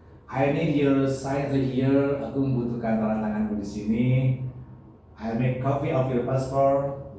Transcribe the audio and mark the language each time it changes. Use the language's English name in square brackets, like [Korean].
[English] I need your signature here. [Indonesian] Aku membutuhkan tanda tanganmu di sini. [English] I make copy of your passport.